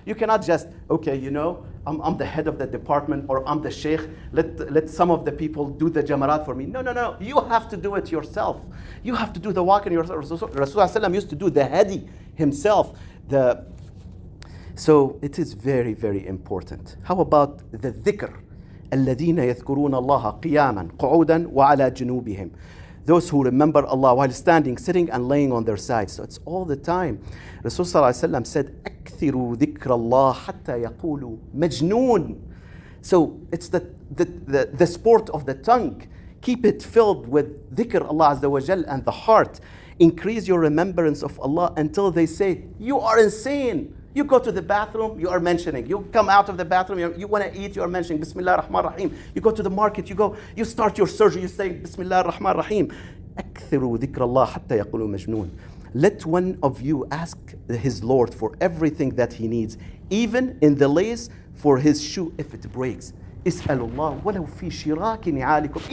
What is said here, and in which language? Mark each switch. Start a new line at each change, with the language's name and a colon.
English: You cannot just, okay, I'm the head of the department, or I'm the sheikh, let some of the people do the jamarat for me. No. You have to do it yourself. You have to do the walking yourself. Rasulullah used to do the hadi himself. So it is very, very important. How about the dhikr?
Arabic: الذين يذكرون الله قياما قعودا وعلى جنوبهم.
English: Those who remember Allah while standing, sitting, and laying on their sides. So it's all the time. Rasulullah said,
Arabic: أكثروا ذكر الله حتى يقولوا مجنون.
English: So it's the sport of the tongue. Keep it filled with dhikr Allah Azza wa Jal and the heart. Increase your remembrance of Allah until they say, you are insane. You go to the bathroom, you are mentioning. You come out of the bathroom, you want to eat, you are mentioning Bismillah ar-Rahman ar-Rahim. You go to the market, you start your surgery, you say Bismillah ar-Rahman ar-Rahim.
Arabic: أكثروا ذكر الله حتى يقولوا مجنون.
English: Let one of you ask his Lord for everything that he needs, even in the lace for his shoe if it breaks.
Arabic: اسألوا الله ولو في شراك نعالكم.